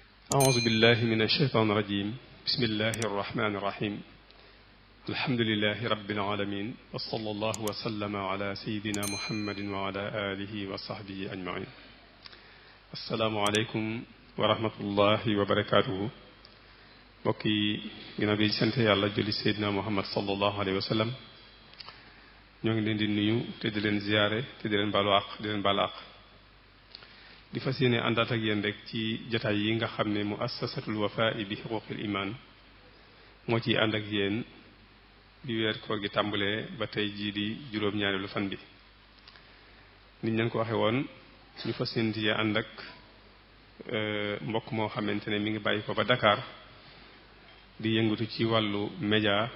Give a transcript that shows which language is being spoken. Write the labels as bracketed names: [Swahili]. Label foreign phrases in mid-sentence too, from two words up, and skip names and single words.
[Arabic] أعوذ بالله من الشيطان الرجيم بسم الله الرحمن الرحيم الحمد لله رب العالمين وصلى الله وسلم على سيدنا محمد وعلى آله وصحبه أجمعين السلام عليكم ورحمة الله وبركاته [Wolof] mbokk yi ginnaaw bi sant yàlla julli Seydina Muhammad sallallahu [Arabic] عليه وسلم [Wolof] ñoo ngi leen di nuyu te di leen ziyaare te di leen baalu àq di leen baal àq di fas yéene àndaat ak yéen rek ci jataay yi nga xam ne muassasatul wafaa'i bi xuquuqil iman moo ciy ànd ak yéen bi weer koor gi tàmbalee ba tey jii di juróom-ñaareelu fan bi niñ leen ko waxe woon ñu fas yéene ci ànd ak mbokk moo xamante ne mi ngi bàyyi ko ba Dakar di yëngatu ci wàllu média